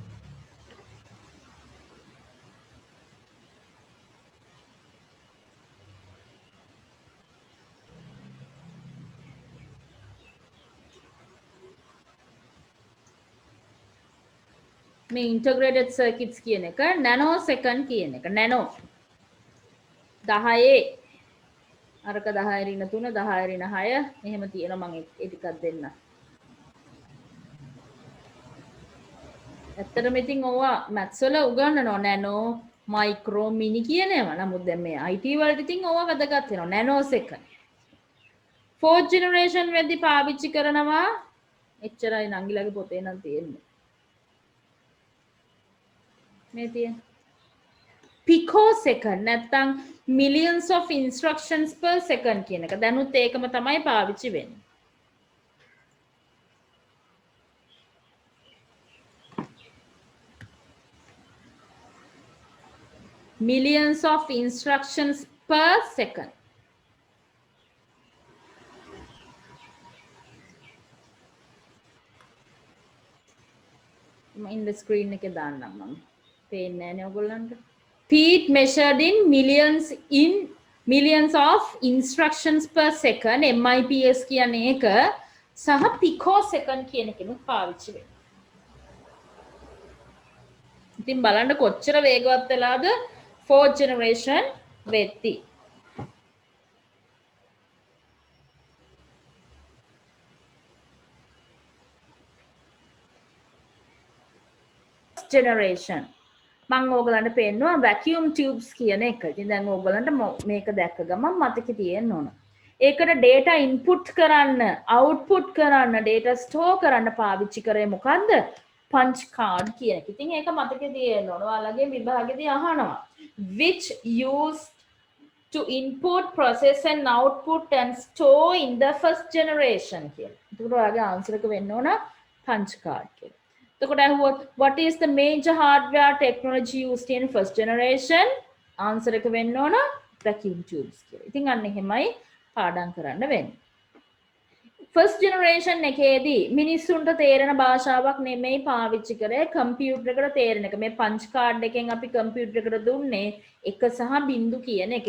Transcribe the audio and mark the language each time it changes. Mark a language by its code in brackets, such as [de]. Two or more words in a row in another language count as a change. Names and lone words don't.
[si] මේ [en] integrated circuits [si] කියන එක nanosecond කියන එක nano 10 අරක 10 ඍණ 3 10 ඍණ 6 එහෙම තියෙනවා මම ඒ ටිකක් දෙන්න. ඇත්තටම ඉතින් ඕවා maths වල උගන්වනවා [en] nano micro mini [si] කියන ඒවා. නමුත් දැන් මේ IT වලට ඉතින් ඕවා වැදගත් වෙනවා nanosecond. [en] fourth generation [si] වෙද්දි පාවිච්චි කරනවා එච්චරයි නංගිලාගේ පොතේ නම් තියෙන්නේ. මේ තියෙන picosecond නැත්නම් [en] millions of instructions per second [si] කියන එක. දැනුත් ඒකම තමයි පාවිච්චි වෙන්නේ. [en] millions of instructions per second. in the screen [si] එකේ දාන්නම් මම. පේන්නේ නැහැ නේ ඔයගොල්ලන්ට. [en] Speed measured in millions of instructions per second MIPS [si] කියන එක සහ picosecond කියන කෙනෙක් පාවිච්චි වෙනවා. ඉතින් බලන්න කොච්චර වේගවත් වෙලාද [en] fourth generation [si] වෙද්දී. generation මම ඕගලන්ට පෙන්නවා [en] vacuum tubes [si] කියන එක. ඉතින් දැන් ඕගලන්ට මේක දැක්ක ගමන් මතකෙ තියෙන්න ඕන. ඒකට [en] data input [si] කරන්න, output කරන්න, [en] data store [si] කරන්න පාවිච්චි කරේ මොකද්ද? [en] punch card [si] කියන එක. ඉතින් ඒක මතකෙ තියෙන්න ඕන. ඔයාලගේ විභාගෙදී අහනවා. [en] Which used to input, process and output and store in the first generation කියලා. [si] ඒකට ඔයාගේ answer එක වෙන්න ඕන [en] punch card [si] කියලා. [en] What is the major hardware technology used in first generation? [si] Answer එක වෙන්න ඕන [en] vacuum tubes [si] කියලා. ඉතින් අන්න එහෙමයි පාඩම් කරන්න වෙන්නේ. [en] first generation [si] එකේදී මිනිස්සුන්ට තේරෙන භාෂාවක් නෙමෙයි පාවිච්චි කරේ කම්පියුටර් එකට තේරෙන එක. මේ [en] punch card [si] එකෙන් අපි කම්පියුටර් එකට දුන්නේ 1 සහ 0 කියන එක.